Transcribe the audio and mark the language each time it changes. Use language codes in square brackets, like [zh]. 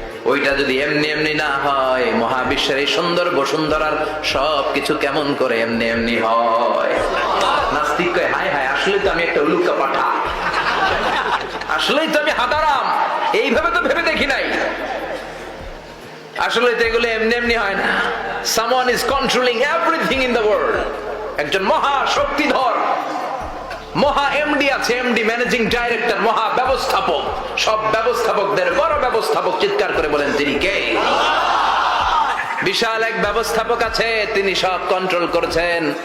[bn] ওইটা যদি এমনি এমনি না হয়, মহাবিশ্বের এই সুন্দর বসুন্ধরার সবকিছু কেমন করে এমনি এমনি হয়? নাস্তিক কয় হায় হায়, আসলে তো আমি একটা উলুক্কা পাঠা, আসলেই তো আমি হাদারাম, এইভাবে তো ভেবে দেখি নাই। আসলে তো এগুলো এমনি এমনি হয় না। [en] Someone is controlling everything in the world. [bn] একজন মহা শক্তিধর মহা এমডি আছে, এমডি ম্যানেজিং ডাইরেক্টর, মহা ব্যবস্থাপক, সব ব্যবস্থাপকদের বড় ব্যবস্থাপক। চিৎকার করে বলেন তিনি কে? বিশাল এক ব্যবস্থাপক আছে, তিনি সব কন্ট্রোল করছেন।